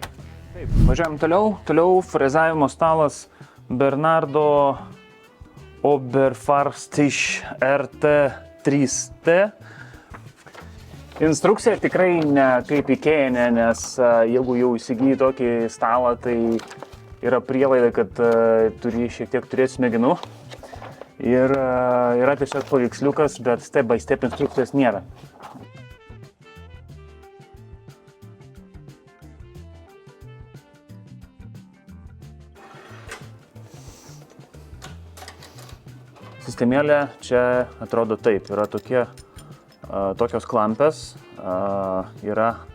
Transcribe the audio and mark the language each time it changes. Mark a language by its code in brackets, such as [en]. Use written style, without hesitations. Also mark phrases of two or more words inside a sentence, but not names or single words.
[lt] Taip, važiuojam toliau frezavimo stalas Bernardo Oberfarstisch RT3T. Instrukcija tikrai ne kaip IKEA, nes jeigu jau įsigyji tokį stalą, tai yra prielaida, kad turi šiek tiek turėti smegenų. Ir yra tiesiog paveiksliukas, bet [en] step by step [lt] instrukcijos nėra. Sistemėlė čia atrodo taip, yra tokios klampės, yra